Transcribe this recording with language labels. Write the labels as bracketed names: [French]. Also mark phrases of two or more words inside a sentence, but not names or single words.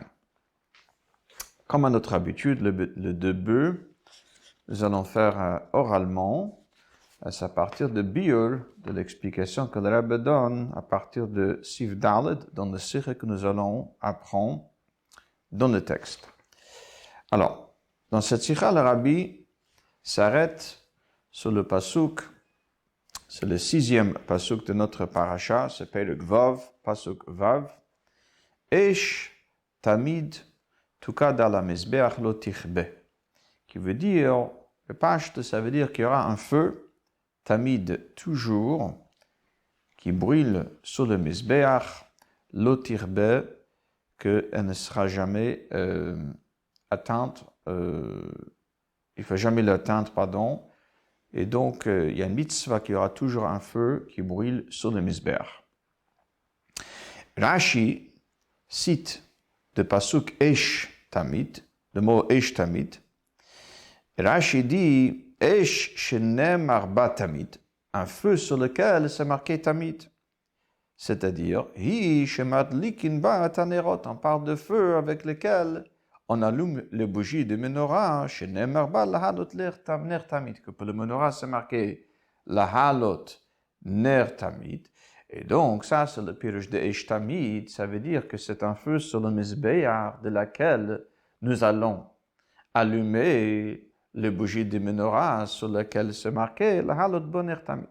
[French] Comme à notre habitude, le début, nous allons faire oralement, à partir de Biur, de l'explication que le Rebbe donne à partir de [Hebrew] סעיף ד, [French] dans le sikha que nous allons apprendre dans le texte. Alors, dans cette sikha, le Rabbi s'arrête sur le pasuk, c'est le 6e pasuk de notre parasha, c'est [Hebrew] פרק ו פסוק ו. אש תמיד תוקד על המזבח לא תכבה, [French] qui veut dire, le pashte, ça veut dire qu'il y aura un feu, tamid toujours, qui brûle sur le mizbeach, [Hebrew] לא תכבה, [French] qu'elle ne sera jamais atteinte, il ne faut jamais l'atteindre, pardon. Et donc, il y a une mitzvah qu'il y aura toujours un feu qui brûle sur le mizbeach. Rashi cite de pasuk [Hebrew] אש תמיד, [French] le mot [Hebrew] אש תמיד. [French] Rashi dit [Hebrew] אש שנאמר בה תמיד, [French] un feu sur lequel c'est marqué Tamid. C'est-à-dire, [Hebrew] היא שמדליקין בה את הנרות, [French] on parle de feu avec lequel on allume les bougies de menorah, [Hebrew] שנאמר בה להעלות נר תמיד, [French] que pour le menorah c'est marqué [Hebrew] להעלות נר תמיד. [French] Et donc, ça, c'est le pirush de [Hebrew] אש תמיד, [French] ça veut dire que c'est un feu sur le mizbeach de laquelle nous allons allumer les bougies de menorah sur lesquelles c'est marqué [Hebrew] להעלות בו נר תמיד.